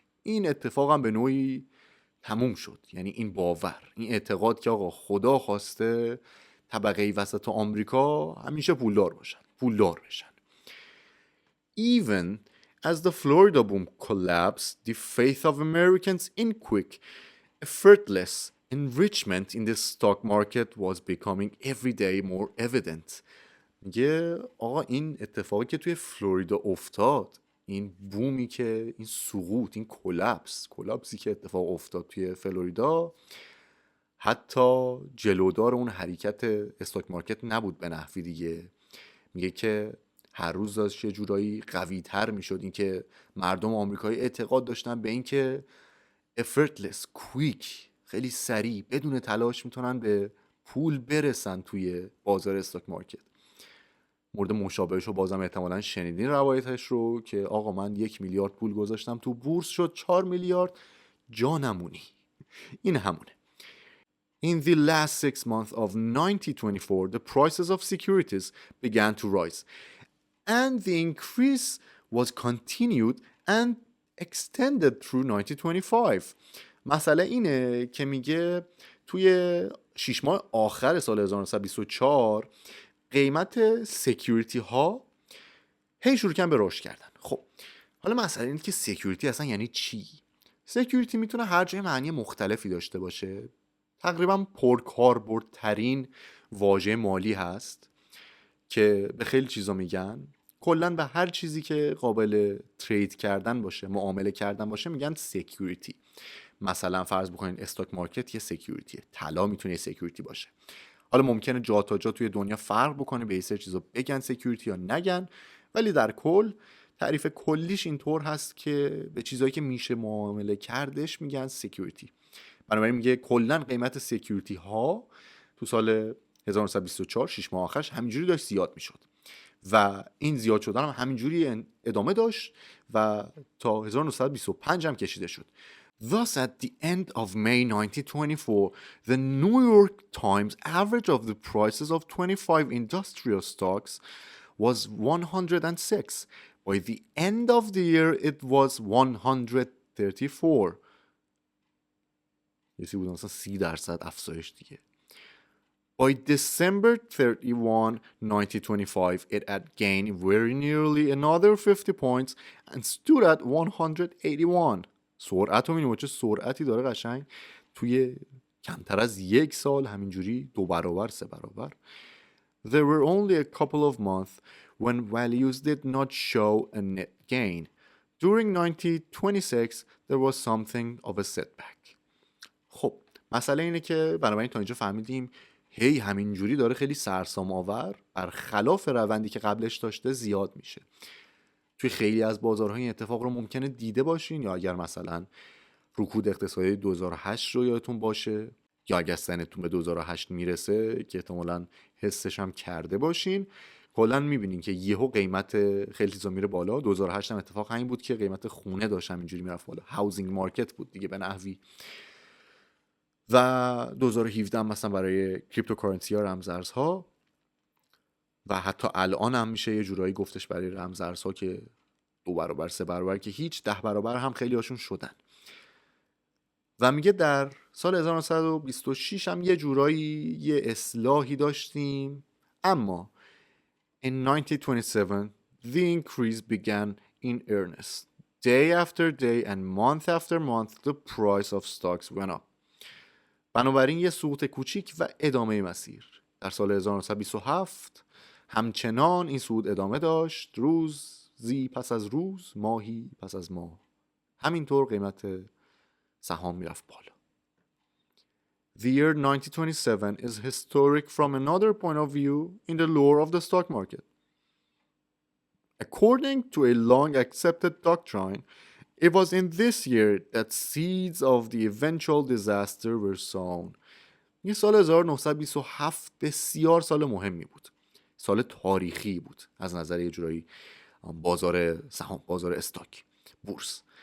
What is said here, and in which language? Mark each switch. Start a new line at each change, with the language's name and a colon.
Persian: این اتفاق هم به نوعی تموم شد. یعنی این باور، این اعتقاد که آقا خدا خواسته طبقه وسط آمریکا همیشه پولدار بشن.
English: Even as the Florida boom collapsed, the faith of Americans in quick, effortless enrichment in the stock market was becoming every day more evident.
Persian: میگه آقا این اتفاقی که توی فلوریدا افتاد، این بومی که این سقوط، این کلپسی که اتفاق افتاد توی فلوریدا حتی جلودار اون حرکت استاک مارکت نبود به نحوی دیگه. میگه که هر روز داشت یه جورایی قوی تر میشد. این که مردم آمریکایی اعتقاد داشتن به این که
English: effortless, quick،
Persian: خیلی سریع بدون تلاش میتونن به پول برسن توی بازار استاک مارکت. مورد مشابهش رو بازم احتمالاً شنیدین روایتش رو که آقا من 1 میلیارد پول گذاشتم تو بورس شد 4 میلیارد، جا نمونی. این همونه.
English: In the last 6 months of 1924, the prices of securities began to rise, and the increase was continued and extended through 1925.
Persian: مسئله اینه که میگه توی 6 ماه آخر سال 1924 قیمت سکیوریتی ها هی شروع کردن به رشد کردن. خب حالا مسئله اینه که سکیوریتی اصلا یعنی چی؟ سکیوریتی میتونه هر جای معنی مختلفی داشته باشه. تقریبا پرکاربردترین واژه مالی هست که به خیلی چیزا میگن. کلا به هر چیزی که قابل ترید کردن باشه، معامله کردن باشه، میگن سکیوریتی. مثلا فرض بکنین استاک مارکت یه سکیوریتیه، طلا میتونه یه سکیوریتی باشه. حالا ممکنه جا تا جا توی دنیا فرق بکنه، به این سری چیزا بگن سکیوریتی یا نگن، ولی در کل تعریف کلیش اینطور هست که به چیزایی که میشه معامله کردش میگن سکیوریتی. بنابراین میگه کلا قیمت سکیوریتی ها تو سال 1924 6 ماه آخرش همینجوری داشت زیاد میشد و این زیاد شدن هم همینجوری ادامه داشت و تا 1925 هم کشیده شد.
English: Thus at the end of May 1924, the New York Times average of the prices of 25 industrial stocks was 106. By the end of the year it was 134.
Persian: یه بود مثلا 30% افزایش دیگه.
English: By December 31, 1925, it had gained very nearly another 50 points and stood at 181.
Persian: سرعت رو می‌بینیم چه سرعتی داره قشنگ توی کمتر از 1 سال همینجوری 2 برابر 3 برابر.
English: There were only a couple of months when values did not show a net gain. During 1926, there was something of a setback.
Persian: خب مسئله اینه که بنابراین تا اینجا فهمیدیم هی همینجوری داره خیلی سرسام آور برخلاف روندی که قبلش داشته زیاد میشه. توی خیلی از بازارها این اتفاق رو ممکنه دیده باشین، یا اگر مثلا رکود اقتصادی 2008 رو یادتون باشه، یا اگر سنتون به 2008 میرسه که احتمالاً حسش هم کرده باشین، کلا میبینین که یهو قیمت خیلی چیزا میره بالا. 2008 هم اتفاق همین بود که قیمت خونه داشت همینجوری میرفت بالا، هاوزینگ مارکت بود دیگه به نحوی. و 2017 هم مثلا برای کریپتوکارنسی ها، رمزارزها، و حتی الان هم میشه یه جورایی گفتش برای رمزارزها که 2 برابر 3 برابر که هیچ 10 برابر هم خیلی هاشون شدن. و میگه در سال 1926 هم یه جورایی یه اصلاحی داشتیم، اما
English: in 1927 the increase began in earnest. Day after day and month after month the price of stocks went up.
Persian: بنابراین یه سقوط کوچیک و ادامه مسیر. در سال 1927 همچنان این صعود ادامه داشت، روزی پس از روز، ماهی پس از ماه. همینطور قیمت سهام میرفت بالا.
English: The year 1927 is historic from another point of view in the lore of the stock market. According to a long accepted doctrine, it was in this year that seeds of the eventual disaster were sown.
Persian: این سال 1927 بسیار سال مهمی بود. سال تاریخی بود از نظر یه جورایی بازار سهام، بازار استاک، بورس.